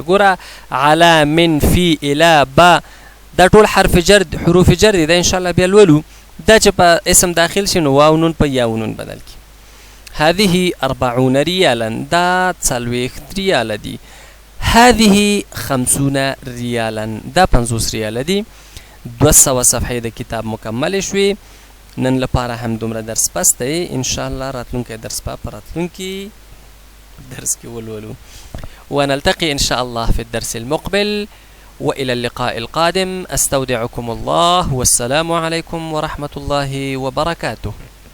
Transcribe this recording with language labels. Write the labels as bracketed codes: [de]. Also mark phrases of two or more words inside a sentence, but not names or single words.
[ps] ګوره [ar] علا من فی الی [ps] با دا ټول حرف جر حروف جر دي، دا انشاءالله بیا لولو. دا چې په اسم داخل شي نو واو نون په یاو نون بدل کی. [ar] هذه 40 ريالا، [ps] دا 40 ریاله دي. [ar] هذه 50 ريالا، [ps] دا 50 ریاله دي. 200 صفحې د کتاب مکمل شوي. نن لپاره هم دومره درس بس دی. انشاءالله راتلونکی درس په راتلونکي درس کې ولولو. [ar] ونلتقي إن شاء الله في الدرس المقبل، وإلى اللقاء القادم. أستودعكم الله، والسلام عليكم ورحمة الله وبركاته.